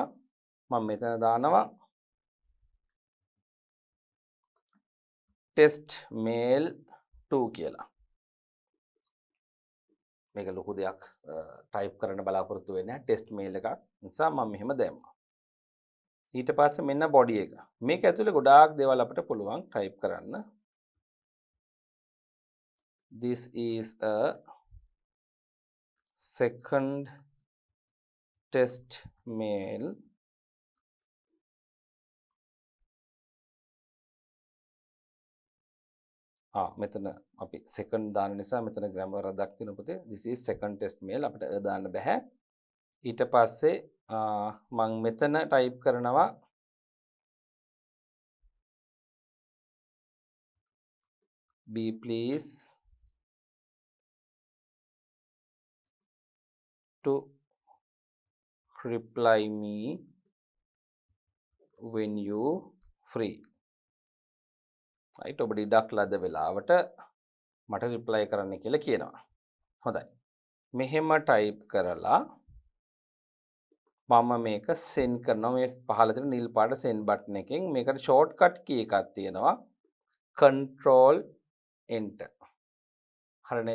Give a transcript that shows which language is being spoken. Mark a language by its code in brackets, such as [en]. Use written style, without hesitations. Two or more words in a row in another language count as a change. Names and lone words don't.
[si] මම මෙතන දානවා [en] test mail 2 [si] කියලා. මේක ලොකු දෙයක් ටයිප් කරන්න බලාපොරොත්තු වෙන්නේ නැහැ. [en] test mail [si] එකක් නිසා මම මෙහෙම දැම්මා. ඊට පස්සේ මෙන්න බොඩි එක. මේක ඇතුලේ ගොඩාක් දේවල් අපිට පුළුවන් ටයිප් කරන්න. [en] This is a second test mail [si] මෙතන අපි second දාන නිසා මෙතන grammar වරදක් තියෙන පුතේ. [en] This is second test mail [si] අපිට දාන්න බෑ. ඊට පස්සේ මම මෙතන ටයිප් කරනවා [en] be please to reply me when you free. [si] right ඔබට ඉඩක් ලද වෙලාවට මට රිප්ලයි කරන්න කියලා කියනවා. හොඳයි. මෙහෙම ටයිප් කරලා මම මේක send කරනවා. මේ පහළ තියෙන නිල් පාට [en] send button [si] එකෙන් මේකට [en] shortcut key [si] එකක් තියෙනවා. [en] control enter. [si] හරි නේද?